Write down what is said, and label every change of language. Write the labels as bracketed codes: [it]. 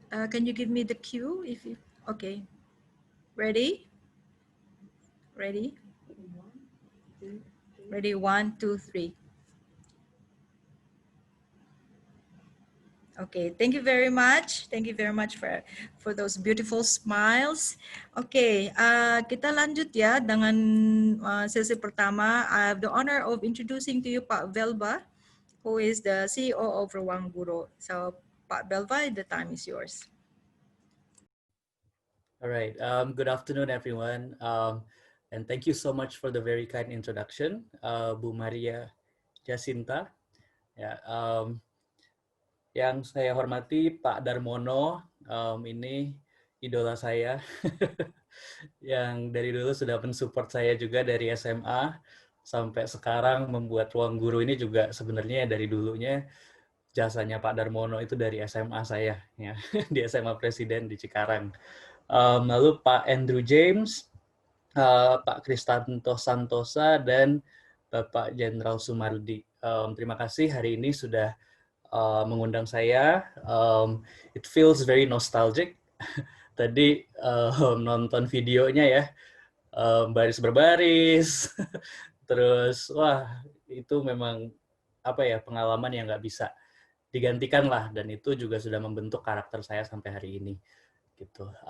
[en] Can you give me the cue if you, okay. Ready? Ready? Ready, 1, 2, 3. Okay, thank you very much. Thank you very much for those beautiful smiles. [id] Okay, kita lanjut ya dengan sesi pertama. [en] I have the honor of introducing to you Pak Velva, who is the CEO of Ruang Guru. So Pak Velva, the time is yours. All right. Good afternoon, everyone. And thank you so much for the very kind introduction, Bu Maria Jacinta. [id] Ya, yang saya hormati Pak Darmono, ini idola saya, yang dari dulu sudah mensupport saya juga dari SMA sampai sekarang membuat Ruang Guru ini juga sebenarnya dari dulunya jasanya Pak Darmono itu dari SMA saya, ya, di SMA Presiden di Cikarang. Lalu Pak Andrew James, Pak Kristanto Santosa, dan Bapak Jenderal Sumardi. Terima kasih hari ini sudah mengundang saya. [en] It feels very nostalgic. [id] Tadi nonton videonya ya, baris berbaris, terus wah itu memang apa ya, pengalaman yang nggak bisa digantikan lah, dan itu juga sudah membentuk karakter saya sampai hari ini. Gitu.